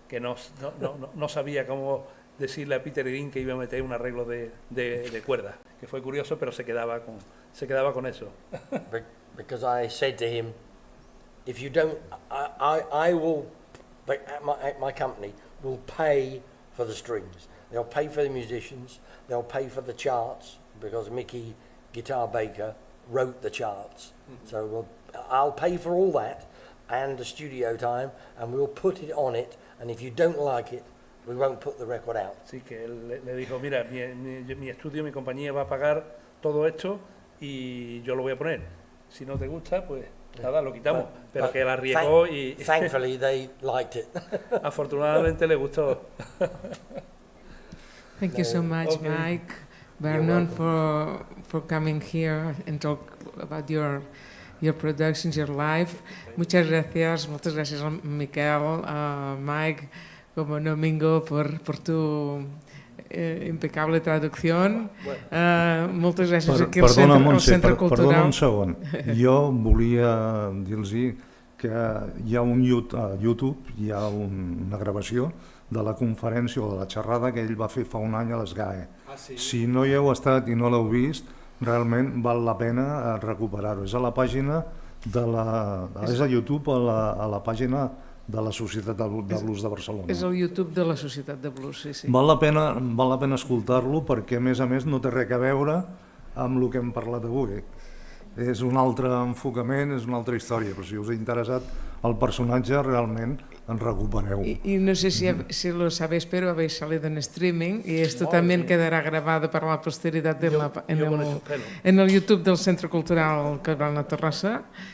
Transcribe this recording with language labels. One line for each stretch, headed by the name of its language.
Spanish: Que no sabía cómo decirle a Peter Green que iba a meter un arreglo de cuerda, que fue curioso, pero se quedaba con eso.
English: Because I said to him, if you don't, I will, my company will pay for the strings. They'll pay for the musicians, they'll pay for the charts, because Mickey Guitar Baker wrote the charts. So I'll pay for all that and the studio time, and we'll put it on it, and if you don't like it, we won't put the record out.
Spanish: Así que él le dijo, mira, mi estudio, mi compañía va a pagar todo esto y yo lo voy a poner. Si no te gusta, pues nada, lo quitamos. Pero que la arriesgó y
English: thankfully they liked it.
Spanish: afortunadamente le gustó.
English: Thank you so much, Okay. Mike Vernon, for coming here and talk about your productions, your life.
Spanish: Muchas gracias a Miquel, a Mike, como no Mingo, por tu impecable traducción.
Catalan: Moltes gràcies aquí al Centre Cultural. Perdona un segon. Jo volia dir-los que hi ha a YouTube hi ha una gravació de la conferència o de la xerrada que ell va fer fa un any a l'ESGAE. Si no hi heu estat i no l'heu vist, realment val la pena recuperar-ho. És a la pàgina és a YouTube, a la pàgina de la Societat de Blues de Barcelona. És el YouTube de la Societat de Blues, sí. Val la pena escoltar-lo perquè, a més, no té res a veure amb el que hem parlat avui. és un altre enfocament, és una altra història, però si us ha interessat el personatge, realment ens recupereu.
Spanish: Y no sé si lo sabéis, pero habéis salido en streaming y esto también quedará grabado para la posteridad en el YouTube del Centro Cultural Collblanc-la Torrassa.